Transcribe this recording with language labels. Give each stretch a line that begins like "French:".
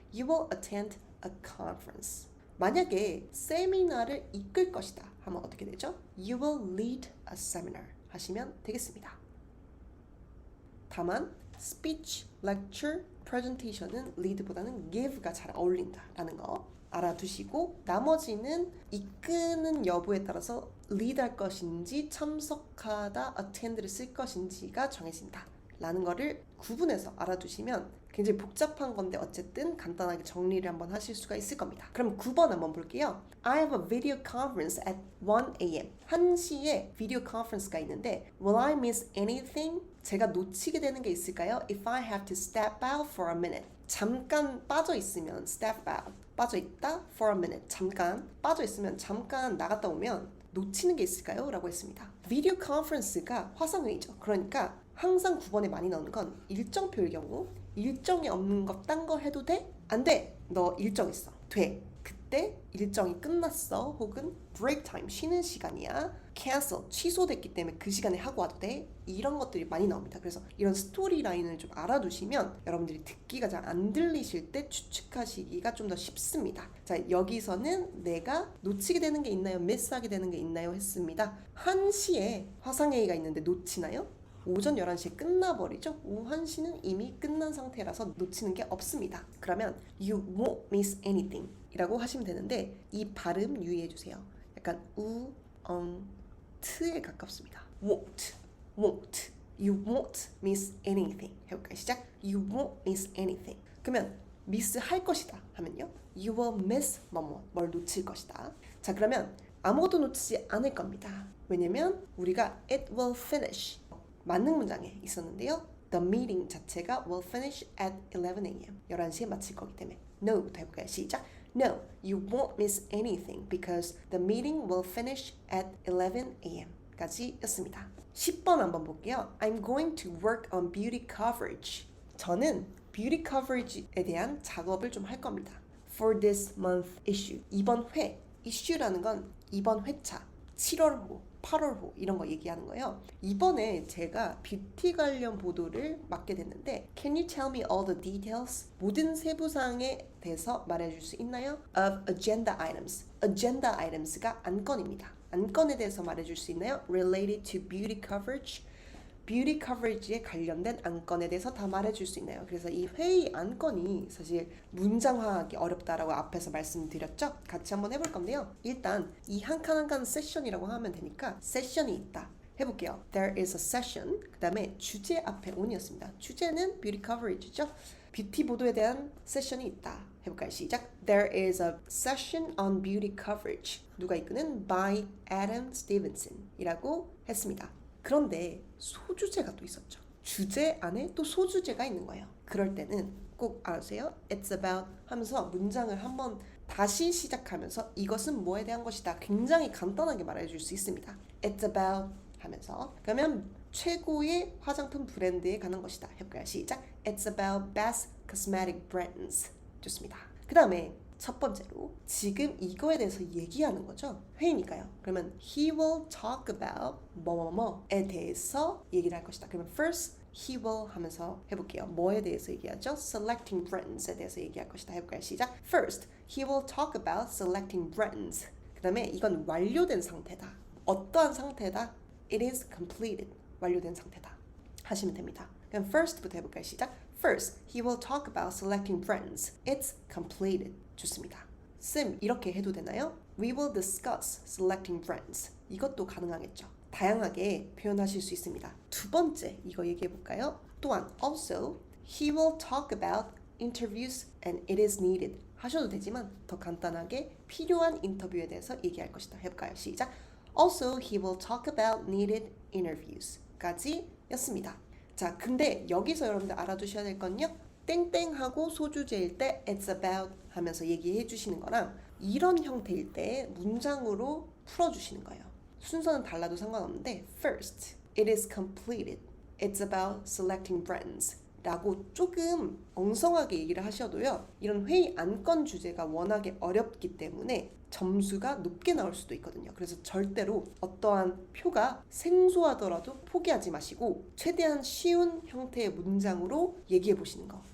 English: You will attend a conference.
Korean: 만약에 세미나를 이끌 것이다 하면 어떻게 되죠?
English: You will lead a seminar
Korean: 하시면 되겠습니다. 다만 speech, lecture, presentation은 lead보다는 give가 잘 어울린다라는 거 알아두시고 나머지는 이끄는 여부에 따라서 lead 할 것인지 참석하다 attend를 쓸 것인지가 정해진다 라는 거를 구분해서 알아두시면 굉장히 복잡한 건데 어쨌든 간단하게 정리를 한번 하실 수가 있을 겁니다. 그럼 9번 한번 볼게요.
English: I have a video conference at 1 a.m.
Korean: 1시에 비디오 컨퍼런스가 있는데
English: Will I miss anything?
Korean: 제가 놓치게 되는 게 있을까요?
English: If I have to step out for a minute.
Korean: 잠깐 빠져 있으면 step out. 빠져 있다
English: for a minute.
Korean: 잠깐 빠져 있으면 잠깐 나갔다 오면 놓치는 게 있을까요? 라고 했습니다. 비디오 컨퍼런스가 화상회의죠. 그러니까 항상 9번에 많이 나오는 건 일정표일 경우 일정이 없는 거 딴 거 해도 돼? 안 돼! 너 일정 있어. 돼. 그때 일정이 끝났어. 혹은 break time, 쉬는 시간이야. cancel, 취소됐기 때문에 그 시간에 하고 와도 돼. 이런 것들이 많이 나옵니다. 그래서 이런 스토리 라인을 좀 알아두시면 여러분들이 듣기가 잘 안 들리실 때 추측하시기가 좀 더 쉽습니다. 자, 여기서는 내가 놓치게 되는 게 있나요? 미스하게 되는 게 있나요? 했습니다. 1시에 화상회의가 있는데 놓치나요? 오전 11시에 끝나버리죠. 오후 1시는 이미 끝난 상태라서 놓치는 게 없습니다. 그러면
English: you won't miss anything
Korean: 이라고 하시면 되는데 이 발음 유의해주세요. 약간 우, 트에 가깝습니다.
English: won't, won't, you won't miss anything
Korean: 해볼까요?
English: 시작. you won't miss anything.
Korean: 그러면 miss 할 것이다 하면요,
English: you will miss
Korean: 뭘 놓칠 것이다. 자, 그러면 아무것도 놓치지 않을 겁니다. 왜냐면 우리가 it will finish 만능 문장에 있었는데요.
English: The meeting
Korean: 자체가
English: will finish at 11 a.m.
Korean: 11시에 마칠 거기 때문에 no부터 해볼까요? 시작.
English: No, you won't miss anything because the meeting will finish at 11 a.m.
Korean: 까지 였습니다. 10번 한번 볼게요.
English: I'm going to work on beauty coverage.
Korean: 저는 beauty coverage에 대한 작업을 좀 할 겁니다.
English: For this month issue.
Korean: 이번 회. issue라는 건 이번 회차. 7월 호, 8월 후 이런 거 얘기하는 거예요. 이번에 제가 뷰티 관련 보도를 맡게 됐는데
English: Can you tell me all the details?
Korean: 모든 세부사항에 대해서 말해줄 수 있나요?
English: Of agenda items.
Korean: agenda items가 안건입니다. 안건에 대해서 말해줄 수 있나요?
English: Related to beauty coverage.
Korean: 뷰티 커버리지에 관련된 안건에 대해서 다 말해줄 수 있나요? 그래서 이 회의 안건이 사실 문장화하기 어렵다라고 앞에서 말씀드렸죠? 같이 한번 해볼 건데요. 일단 이 한 칸 한 칸 세션이라고 하면 되니까 세션이 있다. 해볼게요.
English: There is a session.
Korean: 그 다음에 주제 앞에 on이었습니다. 주제는 뷰티 커버리지죠? 뷰티 보도에 대한 세션이 있다. 해볼까요? 시작.
English: There is a session on beauty coverage.
Korean: 누가 이끄는
English: by Adam Stevenson
Korean: 이라고 했습니다. 그런데 소주제가 또 있었죠. 주제 안에 또 소주제가 있는 거예요. 그럴 때는 꼭 알아주세요.
English: It's about
Korean: 하면서 문장을 한번 다시 시작하면서 이것은 뭐에 대한 것이다. 굉장히 간단하게 말해줄 수 있습니다. It's about 하면서 그러면 최고의 화장품 브랜드에 관한 것이다. 해볼까요? 시작.
English: It's about best cosmetic brands.
Korean: 좋습니다. 그 다음에 첫 번째로 지금 이거에 대해서 얘기하는 거죠. 회의니까요. 그러면
English: he will talk about
Korean: 뭐뭐뭐에 대해서 얘기를 할 것이다. 그러면 first he will 하면서 해볼게요. 뭐에 대해서 얘기하죠? Selecting brands에 대해서 얘기할 것이다. 해볼까요? 시작.
English: First he will talk about selecting brands.
Korean: 그 다음에 이건 완료된 상태다. 어떠한 상태다?
English: It is completed.
Korean: 완료된 상태다. 하시면 됩니다. 그럼 first부터 해볼까요? 시작.
English: First, he will talk about selecting brands. It's completed.
Korean: 좋습니다. 쌤, 이렇게 해도 되나요?
English: We will discuss selecting brands.
Korean: 이것도 가능하겠죠. 다양하게 표현하실 수 있습니다. 두 번째, 이거 얘기해 볼까요?
English: 또한, also, he will talk about interviews and it is needed.
Korean: 하셔도 되지만 더 간단하게 필요한 인터뷰에 대해서 얘기할 것이다. 해볼까요? 시작.
English: Also, he will talk about needed interviews.
Korean: 까지 였습니다. 자, 근데 여기서 여러분들 알아두셔야 될 건요. 땡땡하고 소주제일 때
English: it's about
Korean: 하면서 얘기해 주시는 거랑 이런 형태일 때 문장으로 풀어주시는 거예요. 순서는 달라도 상관없는데
English: First, it is completed. It's about selecting brands.
Korean: 라고 조금 엉성하게 얘기를 하셔도요. 이런 회의 안건 주제가 워낙에 어렵기 때문에 점수가 높게 나올 수도 있거든요. 그래서 절대로 어떠한 표가 생소하더라도 포기하지 마시고 최대한 쉬운 형태의 문장으로 얘기해 보시는 거.